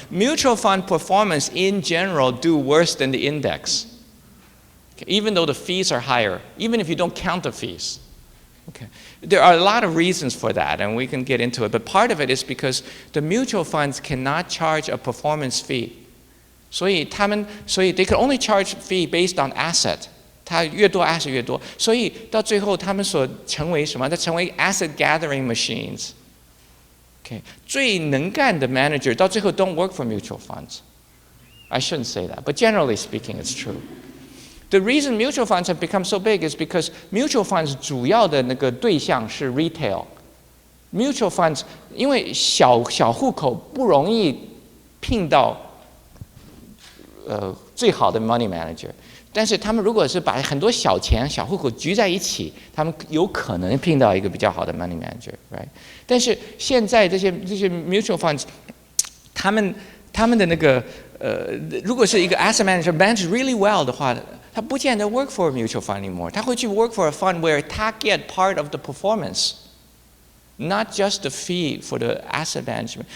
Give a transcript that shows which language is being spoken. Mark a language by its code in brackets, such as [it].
[en] Mutual fund performance in general do worse than the index. Okay, even though the fees are higher, even if you don't count the fees. Okay. There are a lot of reasons for that, and we can get into it. But part of it is because the mutual funds cannot charge a performance fee. [zh] 所以 [en] they can only charge fee based on asset. [zh] 它越多 asset 越多，所以到最后他们所成为什么？它成为 [en] asset gathering machines. Okay. [zh] 最能干的 [en] manager [zh] 到最后 [en] don't work for mutual funds. I shouldn't say that, but generally speaking, it's true. The reason mutual funds have become so big is because mutual funds [zh] 主要的那个对象是 [en] retail. [zh] Mutual funds 因为小户口不容易聘到最好的 money manager， 但是他们如果是把很多小钱小户口聚在一起，他们有可能聘到一个比较好的 money manager, right？但是现在这些 mutual funds， 他们的那个如果是一个 asset manager manage really well 的话，他不见得 [en] work for a mutual fund anymore， [zh] 他会去 [en] work for a fund where [zh] 他 [en] get part of the performance, not just the fee for the asset management.